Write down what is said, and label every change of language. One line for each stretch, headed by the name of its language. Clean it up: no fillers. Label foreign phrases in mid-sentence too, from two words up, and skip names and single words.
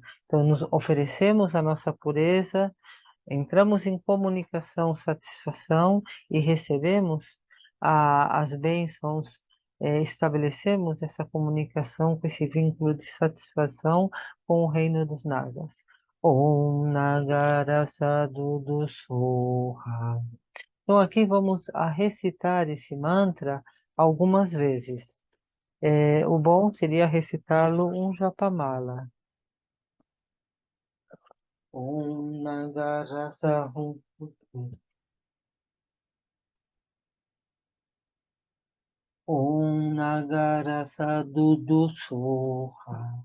Portuguese: Então, nos oferecemos a nossa pureza, entramos em comunicação, satisfação e recebemos as bênçãos, estabelecemos essa comunicação com esse vínculo de satisfação com o reino dos Nagas.
Sanskrit: Om Nagara Sadhu Soha.
Portuguese: Então aqui vamos a recitar esse mantra algumas vezes. O bom seria recitá-lo um japamala.
Sanskrit: Om Nagara Sadhu. Om Nagara Sadhu Soha.